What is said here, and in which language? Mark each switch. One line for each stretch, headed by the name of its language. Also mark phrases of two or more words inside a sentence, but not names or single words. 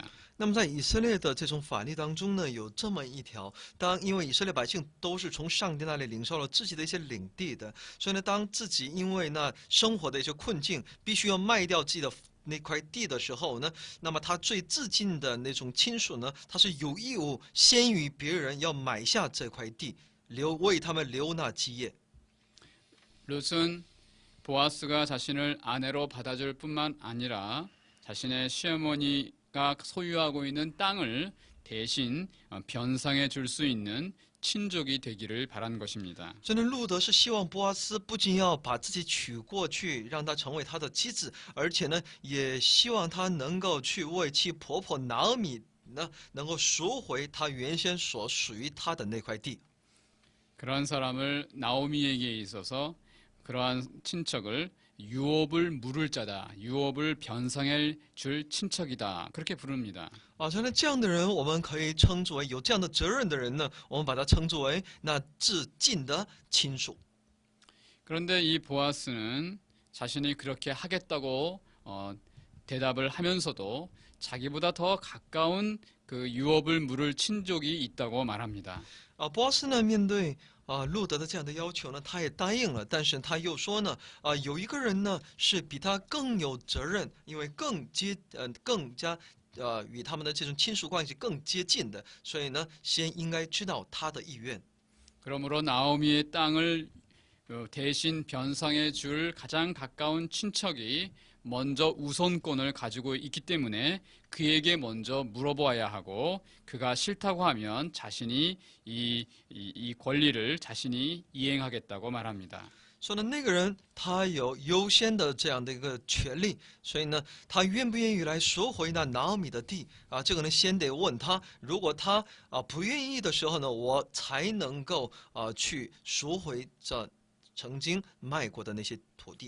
Chinese: 那么在以色列的这种法律当中呢，有这么一条：因为以色列百姓都是从上帝那里领受了自己的一些领地的，所以呢，当自己因为那生活的一些困境，必须要卖掉自己的那块地的时候呢，那么他最至近的那种亲属呢，他是有义务先于别人要买下这块地，为他们留那基业。
Korean: 룻은 보아스가 자신을 아내로 받아줄 뿐만 아니라 자신의 시어머니가 소유하고 있는 땅을 대신 변상해 줄 수 있는 친족이 되기를 바란 것입니다.
Chinese: 所以呢，路德是希望波阿斯不仅要把自己娶过去，让她成为他的妻子，而且呢，也希望他能够去为其婆婆拿俄米呢，能够赎回他原先所属于他的那块地。
Korean: 그러한 사람을 나오미에게 있어서 그러한 친척을 유업을 물을 자다, 유업을 변상해 줄 친척이다 그렇게 부릅니다.
Chinese: 所以呢，这样的人我们可以称之为有这样的责任的人呢，我们把他称之为那至近的亲属。
Korean: 그런데 이 보아스는 자신이 그렇게 하겠다고 대답을 하면서도 자기보다 더 가까운 그 유업을 물을 친족이 있다고 말합니다.
Chinese: 波阿斯呢，面对路德的这样的要求呢，他也答应了，但是他又说呢，有一个人呢是比他更有责任，因为更加与他们的这种亲属关系更接近的，所以呢，先应该知道他的意愿。
Korean: 그러므로 나오미의 땅을 대신 변상해 줄 가장 가까운 친척이 먼저 우선권을 가지고 있기 때문에 그에게 먼저 물어보아야 하고 그가 싫다고 하면 자신이 이 권리를 자신이 이행하겠다고 말합니다.
Chinese: 说呢，那个人他有优先的这样的一个权利，所以呢，他愿不愿意来赎回那拿俄米的地这个呢，先得问他。如果他不愿意的时候呢，我才能够去赎回这曾经卖过的那些土地。